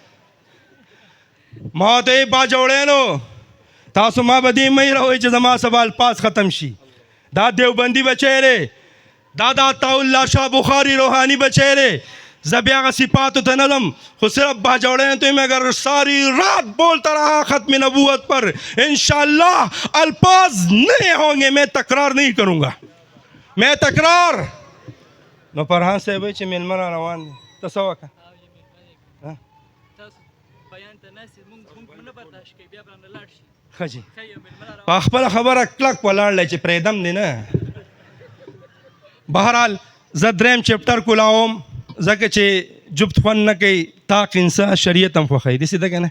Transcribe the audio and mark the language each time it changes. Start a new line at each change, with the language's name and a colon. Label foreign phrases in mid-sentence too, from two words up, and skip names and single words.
Pashto: ما ته یې باجوړیانو تاسو ما به دې مه هېروئ چې زما سبا الفاظ ختم شي. دا دیوبندي بچی دی، دا د عطاالله شاه بخاري روحاني بچی دی. زه بیا هغه صفاتو ته نه ځم خو صرف
Urdu: باجوڑیان تو میں اگر ساری رات بولتا رہا ختم نبوت پر انشاءاللہ الفاظ نہیں ہوں گے. میں تکرار نہیں کروں گا، میں تکرار.
Pashto: نو فرحان صاحب چې میلمه را روان دي ته څه وکړه؟ ښه جي په خپله خبره کلک ولاړلی چې پرېږدم دی نه. بهرحال زه 3م چپټر کولاوم ځکه چې جفت خوند نه کوي طاق انسا شریعت هم خوښوي داسې ده که نه.